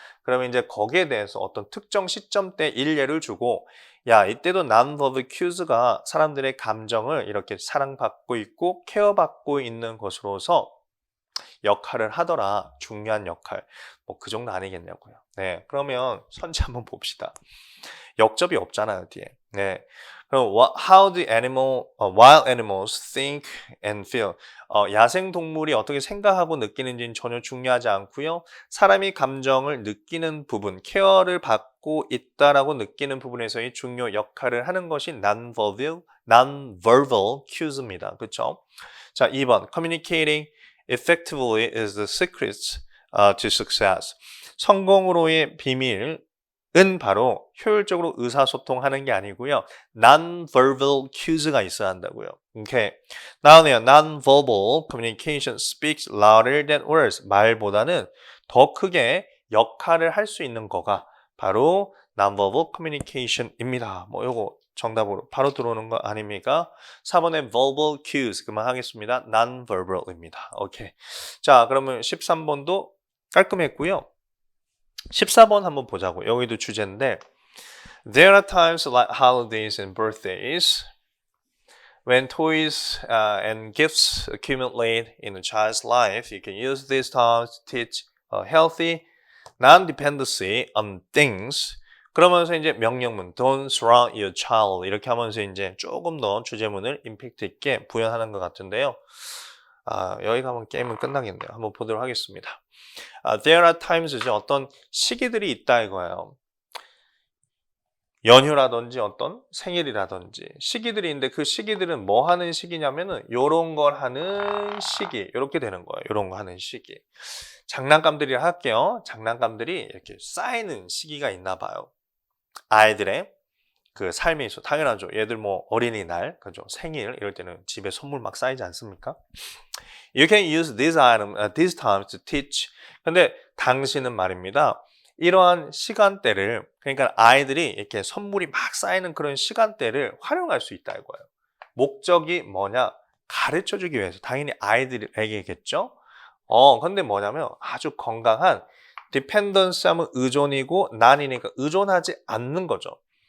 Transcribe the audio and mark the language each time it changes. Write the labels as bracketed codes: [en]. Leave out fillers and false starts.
[ko] 그러면 이제 거기에 대해서 어떤 특정 시점대 일예를 주고 야, 이때도 non-verbal cues가 사람들의 감정을 이렇게 사랑받고 있고 케어받고 있는 것으로서 역할을 하더라. 중요한 역할. 뭐 그 정도 아니겠냐고요. 네, 그러면 선지 한번 봅시다. 역접이 없잖아요, 뒤에. 네. 그럼 [en] how do wild animals think and feel? [ko] 야생 동물이 어떻게 생각하고 느끼는지는 전혀 중요하지 않고요. 사람이 감정을 느끼는 부분, 케어를 받고 있다라고 느끼는 부분에서의 중요 역할을 하는 것이 non-verbal cues입니다. 그렇죠? 자, 2번. [en] Communicating effectively is the secret to success. [ko] 성공으로의 비밀 은 바로 효율적으로 의사소통하는 게 아니고요. non-verbal cues가 있어야 한다고요. 오케이. 나오네요. [en] non-verbal communication speaks louder than words. [ko] 말보다는 더 크게 역할을 할 수 있는 거가 바로 non-verbal communication입니다. 뭐 요거 정답으로 바로 들어오는 거 아닙니까? 4번에 verbal cues 그만하겠습니다. non-verbal입니다. 오케이. 자, 그러면 13번도 깔끔했고요. 14번 한번 보자고. 여기도 주제인데 [en] There are times like holidays and birthdays when toys and gifts accumulate in a child's life. You can use these times to teach healthy non-dependency on things. [ko] 그러면서 이제 명령문 [en] Don't surround your child [ko] 이렇게 하면서 이제 조금 더 주제문을 임팩트 있게 부연하는 것 같은데요. 여기 가면 게임은 끝나겠네요. 한번 보도록 하겠습니다. [en] There are times죠. [ko] 어떤 시기들이 있다 이거예요. 연휴라든지 어떤 생일이라든지 시기들이 있는데 그 시기들은 뭐 하는 시기냐면은 요런 걸 하는 시기 이렇게 되는 거예요. 요런 거 하는 시기. 장난감들이 할게요. 장난감들이 이렇게 쌓이는 시기가 있나 봐요. 아이들의 그 삶에 있어 당연하죠. 얘들 뭐 어린이날, 그죠? 생일 이럴 때는 집에 선물 막 쌓이지 않습니까? [en] You can use this item, this time to teach. [ko] 근데 당신은 말입니다. 이러한 시간대를 그러니까 아이들이 이렇게 선물이 막 쌓이는 그런 시간대를 활용할 수 있다 이거예요. 목적이 뭐냐? 가르쳐주기 위해서 당연히 아이들에게겠죠. 근데 뭐냐면 아주 건강한 dependence 하면 의존이고 non이니까 의존하지 않는 거죠.